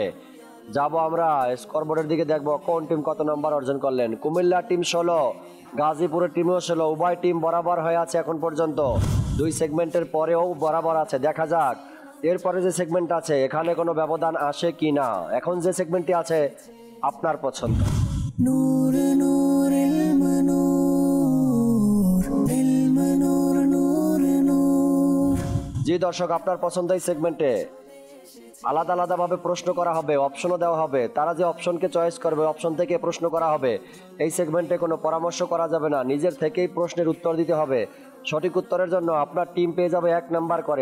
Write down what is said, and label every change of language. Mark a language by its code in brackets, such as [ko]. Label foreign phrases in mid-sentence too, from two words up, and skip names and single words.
[bn] যাব আমরা স্কোরবোর্ডের দিকে, দেখবো কোন টিম কত নাম্বার অর্জন করলেন। কুমিল্লা টিম 16, গাজীপুরের টিমও 16, উভয় টিম বরাবর হয়ে আছে এখন পর্যন্ত। দুই সেগমেন্টের পরেও বরাবর আছে। দেখা যাক এরপরে যে সেগমেন্ট আছে এখানে কোনো ব্যবধান আসে কি না। এখন যে সেগমেন্টটি আছে আপনার পছন্দ। [ar] نور نور علم نور علم نور نور نور। [bn] জি দর্শক, আপনার পছন্দ এই সেগমেন্টে আলাদা আলাদাভাবে প্রশ্ন করা হবে, অপশনও দেওয়া হবে। তারা যে অপশনকে চয়েস করবে অপশন থেকে প্রশ্ন করা হবে। এই সেগমেন্টে কোনো পরামর্শ করা যাবে না, নিজের থেকেই প্রশ্নের উত্তর দিতে হবে। সঠিক উত্তরের জন্য আপনার টিম পেয়ে যাবে 1 নাম্বার করে।